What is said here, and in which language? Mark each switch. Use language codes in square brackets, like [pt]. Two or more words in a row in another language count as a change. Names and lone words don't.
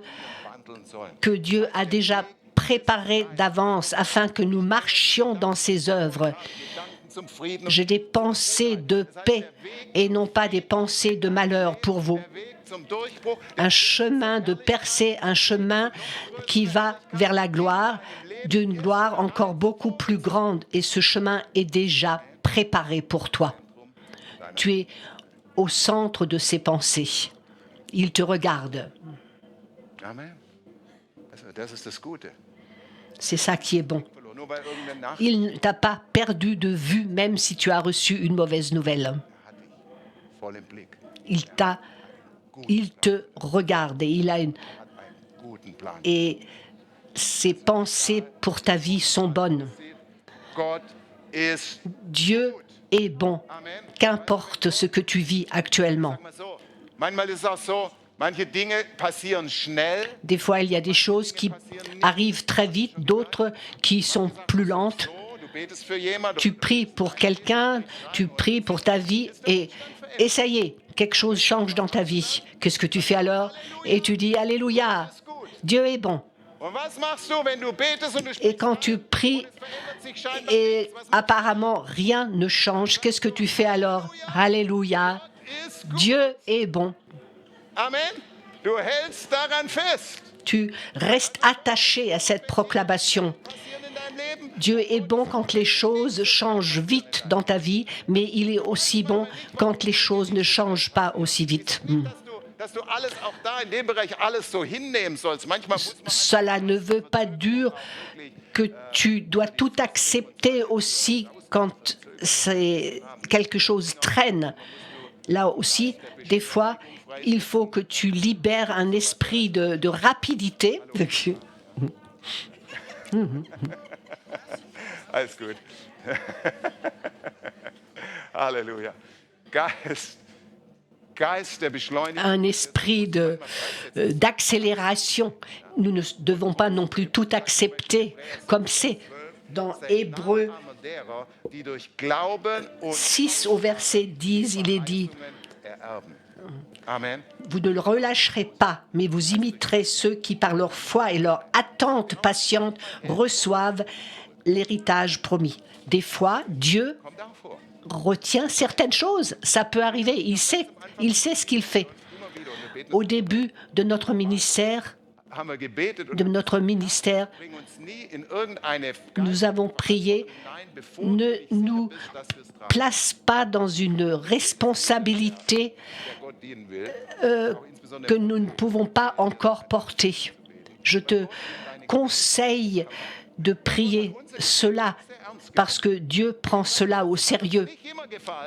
[de] wandeln sollen. [fr] que Dieu a déjà préparées d'avance afin que nous marchions dans ses œuvres. [de] Gedanken zum Frieden und [fr] J'ai des pensées de paix et non pas des pensées de malheur pour vous. [de] der Weg [fr] un chemin de percée, un chemin qui va vers la gloire, d'une gloire encore beaucoup plus grande. Et ce chemin est déjà préparé pour toi. Tu es au centre de ses pensées. Il te regarde. [de] Amen. Das ist das Gute. [fr] C'est ça qui est bon. [de] Nur weil irgendeine Nachricht [fr] Il ne t'a pas perdu de vue, même si tu as reçu une mauvaise nouvelle. [de] hat dich voll im Blick, [fr] Il te regarde et il a [de] hat einen guten Plan. [fr] et ses pensées pour ta vie sont bonnes. [de] Gott ist, [fr] Dieu est bon, Amen. qu'importe ce que tu vis actuellement. [de] Sag mal so, manchmal ist es auch so, manche Dinge passieren schnell. [fr] Des fois, il y a des choses qui arrivent très vite, d'autres qui sont plus lentes. [de] So, du betest für jemanden, [fr] Tu pries pour quelqu'un, tu pries pour ta vie et ça y est, quelque chose change dans ta vie. Qu'est-ce que tu fais alors? Et tu dis Alléluia, Dieu est bon. [de] und was machst du, wenn du betest und du [fr] Et [de] sprichst? [fr] quand tu pries [de] Es verändert sich scheinbar [fr] et [de] nichts. Was [fr] apparemment rien ne change, qu'est-ce que tu fais alors? Alléluia, [de] ist gut? [fr] Dieu est bon. [de] Amen. Du hältst daran fest. [fr] Tu restes attaché à cette proclamation. [de] Passieren in deinem Leben. [fr] Dieu est bon quand les choses changent vite dans ta vie, mais il est aussi bon quand les choses ne changent pas aussi vite. [de] Dass du alles auch da in dem Bereich alles so hinnehmen sollst. Manchmal muss man [fr] Cela ne veut pas dire que tu dois tout accepter aussi quand quelque chose traîne. Là aussi, des fois, il faut que tu libères un esprit de rapidité. [de] alles gut. Halleluja. Geist der Beschleunigung. [fr] Un esprit d'accélération. Nous ne devons pas non plus tout accepter comme c'est dans Hébreux [de] Derer, die durch Glauben und [fr] 6 au verset 10, il est dit [de] ererben. Amen. [fr] vous ne le relâcherez pas, mais vous imiterez ceux qui, par leur foi et leur attente patiente, reçoivent l'héritage promis. Des fois, Dieu [de] Kommt auch vor. [fr] retient certaines choses. Ça peut arriver. Il sait ce qu'il fait. [de] Immer wieder. Und wir beten, [fr] Au début de notre ministère, [de] haben wir gebetet und bring uns nie in irgendeine [fr] nous avons prié, [de] hinein, bevor [fr] ne [de] du [fr] nous [de] bist, dass wir es tragen, [fr] place pas dans une responsabilité [de] der Gott dienen will. Auch insbesondere [fr] que nous ne pouvons pas encore porter. Je te conseille de prier cela parce que Dieu prend cela au sérieux. [de] nicht immer gefallen,